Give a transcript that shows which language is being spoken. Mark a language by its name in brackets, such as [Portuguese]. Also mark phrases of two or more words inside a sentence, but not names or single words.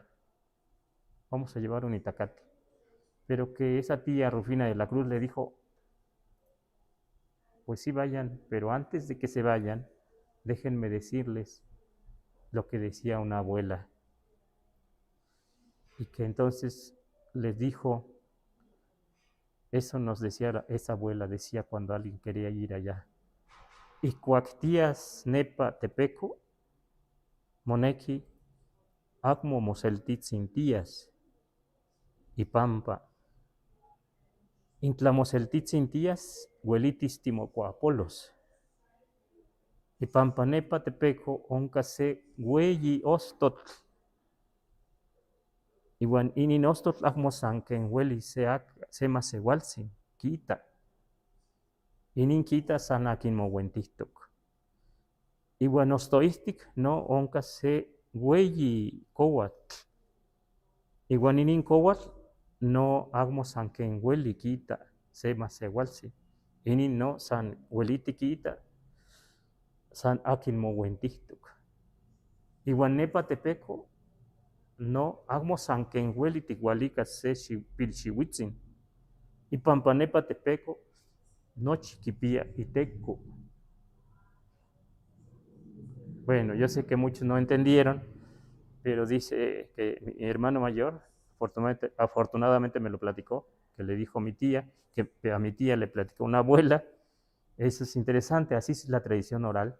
[Spanish] Vamos a llevar un itacate. Pero que esa tía Rufina de la Cruz le dijo, pues sí vayan, pero antes de que se vayan, déjenme decirles lo que decía una abuela. Y que entonces les dijo, eso nos decía esa abuela, decía cuando alguien quería ir allá. [Eastern Huasteca Nahuatl] Y cuactías nepa tepeco, moneki, acmo moseltitzintías, y pampa. Intlamoseltitzintías, huelitis timocoapolos. Y pampa nepa tepeco, oncase hueyi ostot. Iwan inin ostot acmo sanken hueli sema sewalsin, quita. Inin quita sanakin mohuentihtok. Iwan ostoihtik no oncase hueyi coatl. Iwan inin coatl no agmo san ken hueli quita sema sewalsi. Inin no san hueliti quita san akin mohuentihtok. Iwan nepa tepeco no agmo san ken hueli tikualika se pilxiuitzin. Ipampa nepa tepeco nochi kipia iteco. [Spanish] Bueno, yo sé que muchos no entendieron, pero dice que mi hermano mayor, afortunadamente me lo platicó, que le dijo a mi tía, que a mi tía le platicó una abuela. Eso es interesante, así es la tradición oral.